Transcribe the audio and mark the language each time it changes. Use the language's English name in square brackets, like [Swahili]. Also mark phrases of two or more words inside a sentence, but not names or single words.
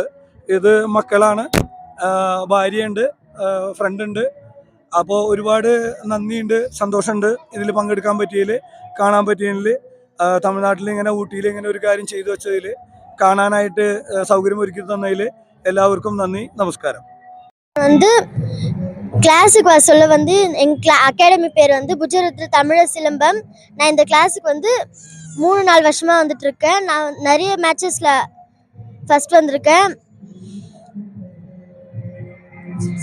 [Malayalam] ഇത് മക്കളാണ്, ഭാര്യയുണ്ട്, ഫ്രണ്ടുണ്ട്. അപ്പോൾ ഒരുപാട് നന്ദിയുണ്ട്, സന്തോഷമുണ്ട് ഇതിൽ പങ്കെടുക്കാൻ പറ്റിയതിൽ, കാണാൻ പറ്റിയതിൽ. തമിഴ്നാട്ടിൽ ഇങ്ങനെ ഊട്ടിയിൽ ഇങ്ങനെ ഒരു കാര്യം ചെയ്തു വെച്ചതിൽ, കാണാനായിട്ട് സൗകര്യം ഒരുക്കി തന്നതിൽ [Tamil] எல்லாருக்கும் நன்றி, நமஸ்காரம். வந்து கிளாஸுக்கு வர சொல்ல வந்து எங்கள் அகாடமி பேர் வந்து குஜராத்தில் தமிழர் சிலம்பம். நான் இந்த கிளாஸுக்கு வந்து 3-4 வருஷமாக வந்துட்டு இருக்கேன். நான் நிறைய மேட்சஸில் ஃபர்ஸ்ட் வந்திருக்கேன்.